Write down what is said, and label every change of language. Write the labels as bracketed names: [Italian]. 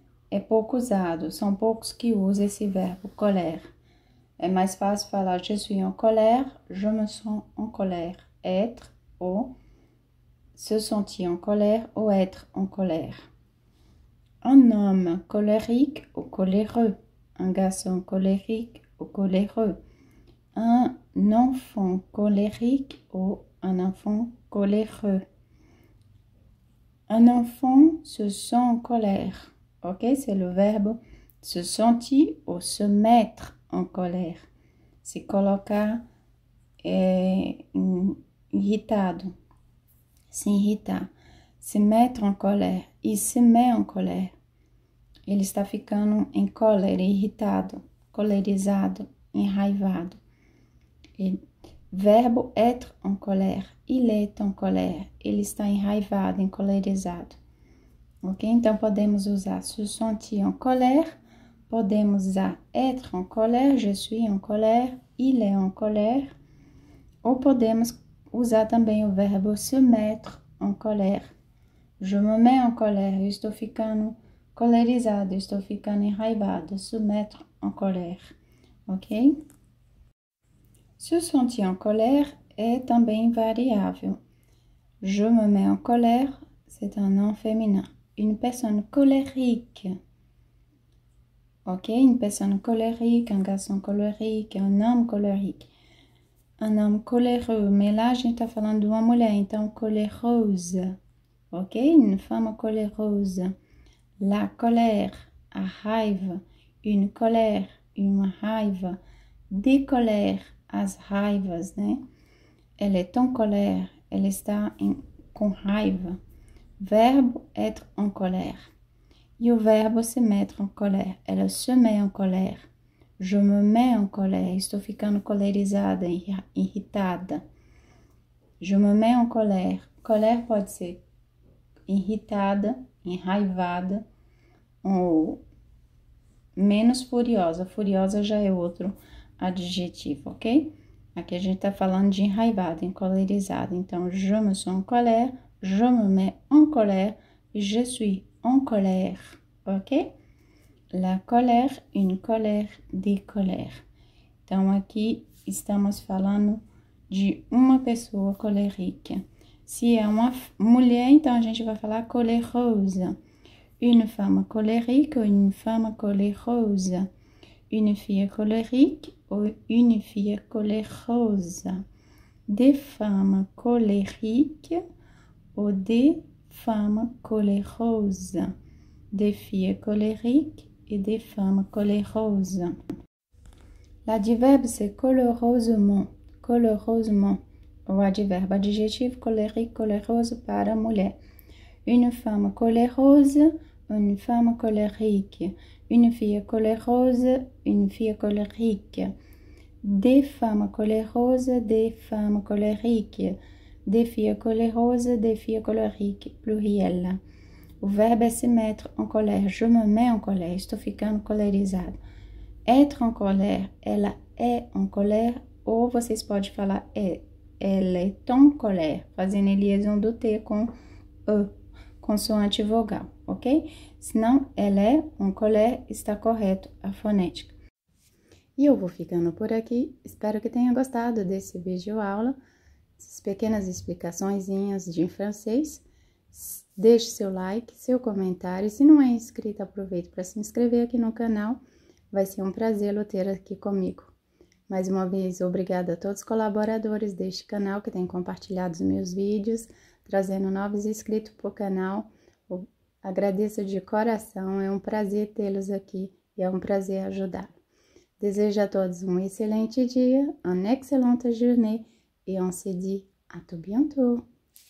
[Portuguese] É pouco usado, são poucos que usam esse verbo colère. É mais fácil falar [French] je suis en colère, je me sens en colère. Être ou se sentir en colère ou être en colère. Un homme colérique ou coléreux. Un garçon colérique ou coléreux. Un enfant colérique ou un enfant coléreux. Un enfant se sent en colère. Ok, c'est le verbe se sentir ou se mettre en colère. [Portuguese] Se colocar irritado. Se irritar. [French] Se mettre en colère. Il se met en colère. [Portuguese] Ele está ficando em cólera, irritado, colerizado, enraivado. [French] Verbo être en colère. Il est en colère. [Portuguese] Ele está enraivado, encolerizado. Ok? Então, podemos usar [French] se sentir en colère. [Portuguese] Podemos usar [French] être en colère. Je suis en colère. Il est en colère. [Portuguese] Ou podemos usar também o verbo [French] se mettre en colère. Je me mets en colère. [Portuguese] Eu estou ficando colerizado, estou ficando enraivado. [French] Se mettre en colère. Ok? Se sentir en colère é também variável. Je me mets en colère, c'est un nom féminin. Une personne colérique. Ok? Une personne colérique, un garçon colérique, un homme colérique. Un homme coléreux. Mais là, [Portuguese] a gente tá falando de uma mulher, então coléreuse. [French] Ok? Une femme coléreuse. La colère, [Portuguese] a raiva. [French] Une colère, [Portuguese] uma raiva. [French] Des colères, [Portuguese] as raivas, né? Ela [French] est en colère, [Portuguese] ela está com raiva. [French] Verbo être en colère. E o verbo se mettre en colère. Ela se met en colère. Je me mets en colère. [Portuguese] Estou ficando colerizada, irritada. [French] Je me mets en colère. [Portuguese] Colère pode ser irritada, enraivada ou menos furiosa. Furiosa já é outro adjetivo, ok? Aqui a gente tá falando de enraivado, encolerizado. Então, [French] je me sens en colère, je me mets en colère, je suis en colère, [Portuguese] ok? [French] La colère, une colère, des colères. [Portuguese] Então, aqui estamos falando de uma pessoa colérica. Se é uma mulher, então a gente vai falar coléreuse. [French] Une femme colérique ou une femme coléreuse. Une fille colérique ou une fille coléreuse. Des femmes colériques ou des femmes coléreuses. Des filles colériques et des femmes coléreuses. L'adverbe c'est colérosement. Colérosement. [Portuguese] O adverbe adjetivo colérique, coléreuse para mulher. [French] Une femme coléreuse, une femme colérique. Une fille coléreuse, une fille colérique. Des femmes coléreuses, des femmes colériques. Des filles coléreuses, des filles colériques. [Portuguese] Pluriel. O verbo é se mettre en colère. [French] Je me mets en colère. [Portuguese] Estou ficando colerizado. Être en colère. Ela é en colère. Ou vocês podem falar ela [French] est en colère. [Portuguese] Fazendo a liaison do T com E. Consoante vogal, ok? Senão, ela é en colère, está correto a fonética. E eu vou ficando por aqui. Espero que tenha gostado desse vídeo aula. Essas pequenas explicaçõezinhas de francês. Deixe seu like, seu comentário. Se não é inscrito, aproveite para se inscrever aqui no canal. Vai ser um prazer ter aqui comigo. Mais uma vez, obrigada a todos os colaboradores deste canal que têm compartilhado os meus vídeos, trazendo novos inscritos para o canal. Eu agradeço de coração, é um prazer tê-los aqui e é um prazer ajudar. Desejo a todos um excelente dia, [French] une excellente journée et on se dit à tout bientôt.